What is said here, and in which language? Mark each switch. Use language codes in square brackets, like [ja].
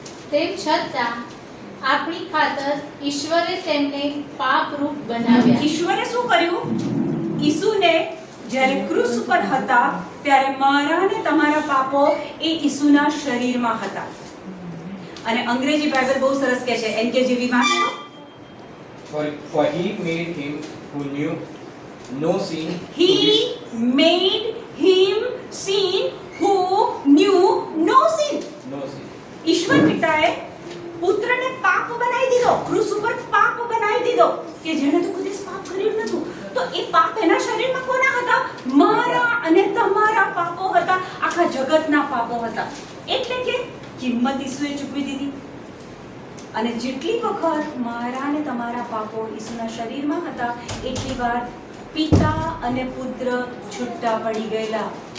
[gu] તેમ છતાં આપણી ખાતર ઈશ્વરે તેમને પાપરૂપ બનાવ્યા. ઈશ્વરે શું કર્યું? ઈસુને જ્યારે ક્રૂસ ઉપર હતા ત્યારે મારા અને તમારા પાપો એ ઈસુના શરીરમાં હતા. અને અંગ્રેજી બાઇબલ બહુ સરસ કહે છે, NKJV માં [en] For he made him who knew no sin. He made him sin who knew no sin. No sin. [gu] ઈશ્વર પિતાએ પુત્રને પાપ બનાવી દીધો, ક્રૂસ ઉપર પાપ બનાવી દીધો કે જેણે તો કદી પાપ કર્યું નતું. તો એ પાપ એના શરીરમાં કોના હતા? મારા અને તમારા પાપો હતા, આખા જગતના પાપો હતા. એટલે કે કિંમત ઈસુએ ચૂકવી દીધી. અને જેટલી વખત મારા અને તમારા પાપો ઈસુના શરીરમાં હતા એટલી વાર પિતા અને પુત્ર છૂટા પડી ગયેલા.